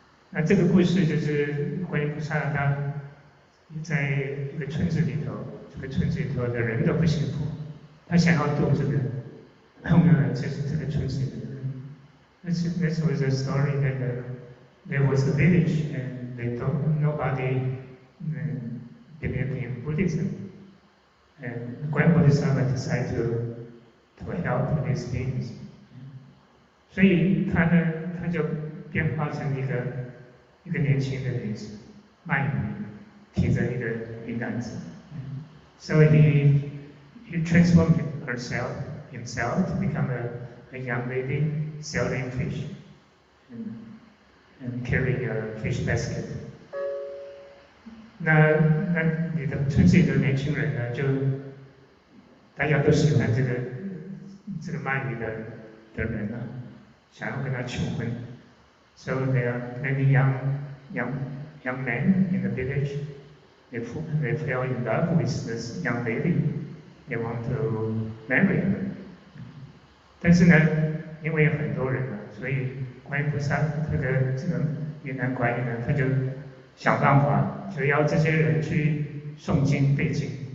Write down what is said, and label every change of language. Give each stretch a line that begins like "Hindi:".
Chinese: 那这个故事就是观音菩萨他在一个村子里头，这个村子里头的人都不幸福，他想要度这个，就是这个村子里的人。
English: This was a story that there was a village and nobody believed in Buddhism, and Grand Bodhisattva decided to help these beings.
Chinese: 所以他就变化成一个年轻的女子，卖鱼，提着一个银篮子。
English: So he transformed himself to become a young lady selling fish and carrying a fish basket.
Chinese: 那你的村子里的年轻人呢，就大家都喜欢这个卖鱼的人啊，想要跟他求婚。
English: So there are many young men in the village. They fell in love with this young lady. They want to marry her.
Chinese: 但是呢，因为有很多人啊，所以观音菩萨这个云南观音呢，他就想办法，就要这些人去诵经背经。